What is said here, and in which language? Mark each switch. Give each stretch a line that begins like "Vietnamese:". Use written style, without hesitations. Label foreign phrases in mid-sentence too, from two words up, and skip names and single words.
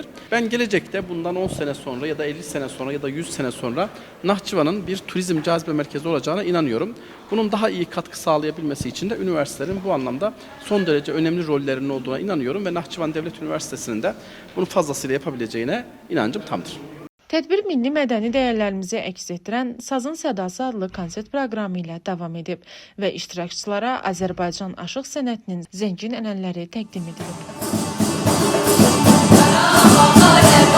Turkish: Ben gelecekte bundan 10 sene sonra ya da 50 sene sonra ya da 100 sene sonra Nahçıvan'ın bir turizm cazibe merkezi olacağına inanıyorum. Bunun daha iyi katkı sağlayabilmesi için de üniversitelerin bu anlamda son derece önemli rollerinin olduğuna inanıyorum ve Nahçıvan Devlet Üniversitesi'nin de bunu fazlasıyla yapabileceğine inancım tamdır.
Azerbaijani: Tədbir milli mədəni dəyərlərimizi əks etdirən Sazın Sədası adlı konsert proqramı ilə davam edib və iştirakçılara Azərbaycan aşıq sənətinin zəngin ənənələri təqdim edilib.